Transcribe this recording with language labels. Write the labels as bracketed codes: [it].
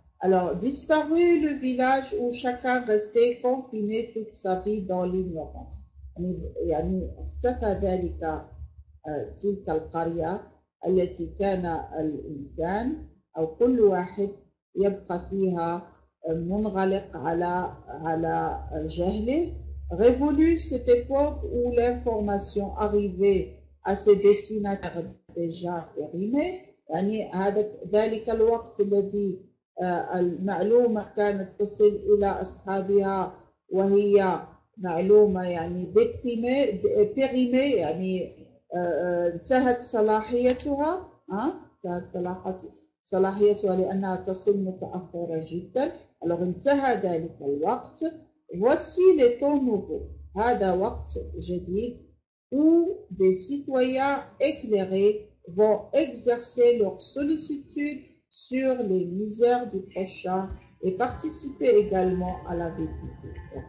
[fr] Alors, disparu le village où chacun restait confiné toute sa vie dans l'ignorance، [ar] يعني اختفى ذلك تلك القرية التي كان الإنسان أو كل واحد يبقى فيها منغلق على جهله. [fr] Révolue cette époque où l'information arrivait à ses destinataires déjà périmés، [ar] يعني ذلك الوقت الذي المعلومة كانت تصل إلى أصحابها وهي معلومة يعني بيريمي، يعني انتهت صلاحيتها، انتهت صلاحيتها لأنها تصل متأخرة جدا. alors انتهى ذلك الوقت. [fr] voici les temps nouveaux. [ar] هذا وقت جديد [fr] où des citoyens éclairés vont exercer leur sollicitude sur les misères du prochain et participer également à la vie publique.